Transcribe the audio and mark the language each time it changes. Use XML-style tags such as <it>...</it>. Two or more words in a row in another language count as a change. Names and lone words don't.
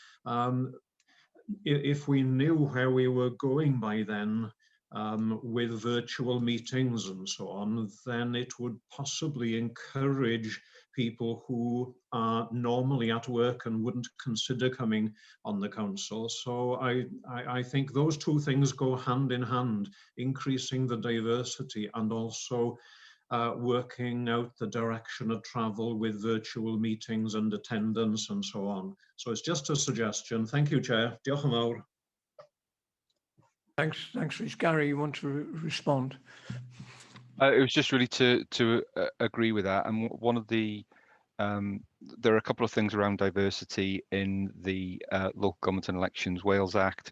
<en>If we knew where we were going by then with virtual meetings and so on, then it would possibly encourage people who are normally at work and wouldn't consider coming on the council. So I think those two things go hand in hand, increasing the diversity and also working out the direction of travel with virtual meetings and attendance and so on. So it's just a suggestion. Thank you, Chair.</en> <cy>Diolch yn fawr.</cy> <en>Thanks, Rhys. Gary, you want to respond? It was just really to agree with that. And one of the there are a couple of things around diversity in the Local Government and Elections Wales Act.</en>